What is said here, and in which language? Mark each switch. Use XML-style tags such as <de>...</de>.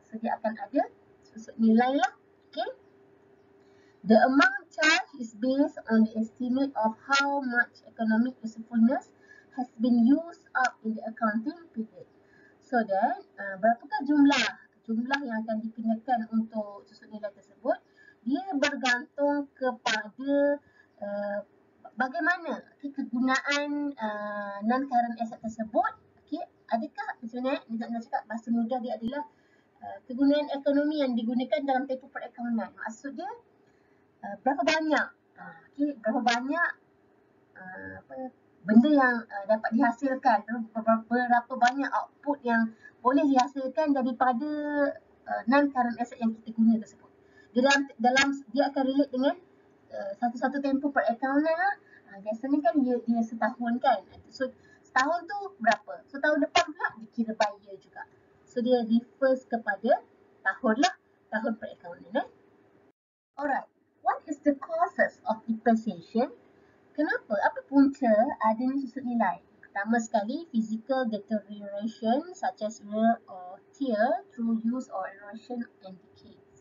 <ms>So dia akan ada susut nilai lah. Okay.</ms> <en>The amount charged is based on the estimate of how much economic usefulness has been used up in the accounting period.</en> <ms>So then berapakah jumlah yang akan dikenakan untuk susut nilai tersebut? Dia bergantung kepada bagaimana kegunaan non-current asset tersebut. Okay, adakah sebenarnya nak cakap bahasa mudah dia adalah kegunaan ekonomi yang digunakan dalam tempoh perakaunan. Maksud dia berapa banyak berapa banyak benda yang dapat dihasilkan, berapa banyak output yang boleh dihasilkan daripada non-current asset yang kita guna tersebut. Dia akan relate dengan satu-satu tempoh perakaunan lah. Biasanya kan dia setahun kan. So setahun tu berapa? So tahun depan pula dikira</ms> <en>by year</en> <ms>juga. So dia refers kepada tahun lah, tahun perakaunan.</ms> <en>Alright, what is the causes of depreciation?</en> <ms>Kenapa? Apa punca adanya susut nilai? Pertama sekali,</ms> <en>physical deterioration such as wear or tear through use or erosion and decay.</en>